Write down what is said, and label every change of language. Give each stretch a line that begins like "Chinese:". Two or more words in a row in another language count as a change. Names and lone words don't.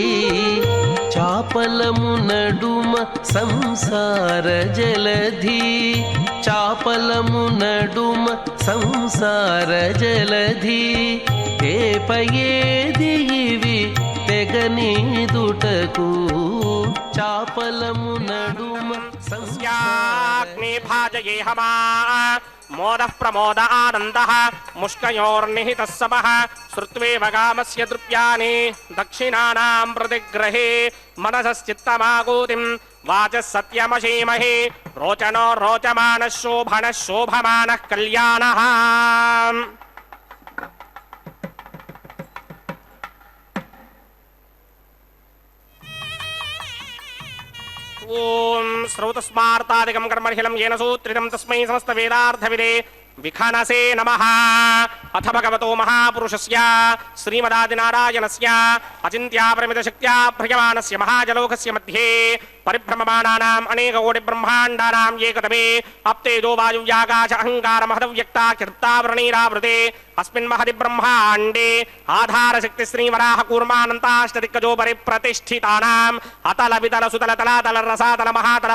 Telugu: చాపలము నడుమ సంసార జలధి చాపలము నడుమ సంసార జలధి ఏపయేది ఇవి తెగనీదుటకు చాపలము నడుమ
Sanskrit: संस्याग्ने भाजयेहमा मोदः प्रमोद आनन्दः मुष्कयोर्निहितः समः श्रुत्वेव कामस्य द्रुप्यानि दक्षिणानां प्रतिग्रहे मनसश्चित्तमागूतिं वाचः सत्यमशीमहि रोचनो रोचमानः शोभनः शोभमानः कल्याणः ओम श्रौतस्मार्तादिकं कर्मर्हिलं येन सूत्रितं तस्मै समस्तवेदार्थविदे विखनसे नमः అథ భగవతో మహాపురుషస్య శ్రీమదాదినారాయణస్య అచింత్యాపరిమితశక్త్యా భ్రయమానస్య మహాజలోకస్య మధ్యే పరిభ్రమమానానాం అనేకకోటి బ్రహ్మాండానాం ఏకతమే అప్తేజో వాయువ్యాకాశ అహంకార మహదవ్యక్తాఖ్యప్తావరణీరావృతే అస్మిన్ మహది బ్రహ్మాండే ఆధారశక్తి శ్రీవరాహ కూర్మానంతాష్టదిక్కజోపరి ప్రతిష్ఠితానాం అతల వితల సుతల తలాతల రసాతల మహాతల